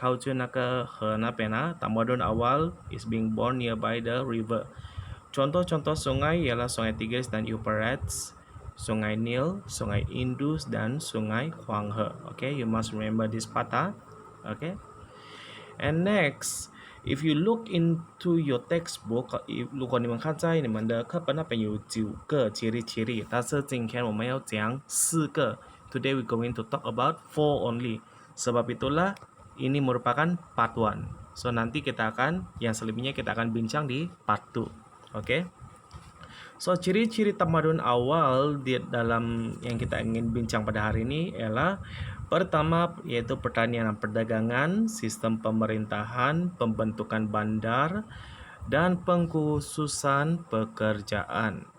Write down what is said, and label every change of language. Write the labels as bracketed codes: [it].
[en] Culture naka henapena [ms] tamadun awal [en] is being born nearby the river. [ms] Contoh-contoh sungai ialah Sungai Tigris dan Euphrates, Sungai Nil, Sungai Indus dan Sungai Huanghe. [en] Okay, you must remember this part. Okay. And next, if you look into your textbook， [zh] 如果你们看在你们的课本那边有9个ciri-ciri，但是今天我们要讲4个。 [en] Today we going to talk about 4 only. [ms] Sebab itulah ini merupakan part 1. So nanti kita akan yang selebihnya kita akan bincang di part 2. Okay? So ciri-ciri tamadun awal di dalam yang kita ingin bincang pada hari ini ialah pertama yaitu pertanian dan perdagangan, sistem pemerintahan, pembentukan bandar, dan pengkhususan pekerjaan.